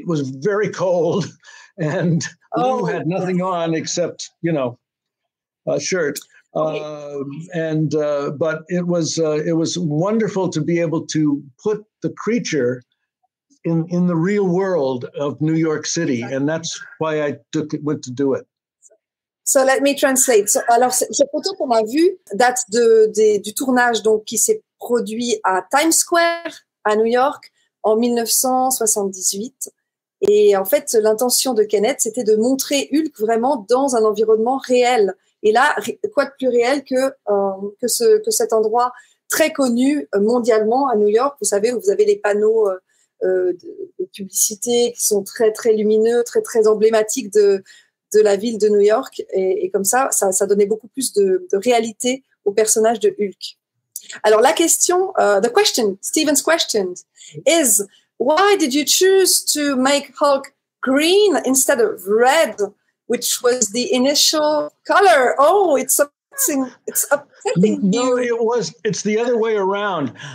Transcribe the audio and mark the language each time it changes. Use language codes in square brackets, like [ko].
[en] It was very cold, and Lou had nothing on except a shirt. But it was wonderful to be able to put the creature in the real world of New York City, and that's why I went to do it. So let me translate. [fr] Alors, cette photo qu'on a vue date du tournage donc, qui s'est produit à Times Square, à New York, en 1978. Et en fait, l'intention de Kenneth, c'était de montrer Hulk vraiment dans un environnement réel. Et là, quoi de plus réel que cet endroit très connu mondialement à New York. Vous savez, où vous avez les panneaux de publicité qui sont très, très lumineux, très, très emblématiques de la ville de New York. Et comme ça donnait beaucoup plus de réalité au personnage de Hulk. Alors, la question, [en] Stephen's question is, why did you choose to make Hulk green instead of red, which was the initial color? Oh, it's upsetting. No, it's the other way around.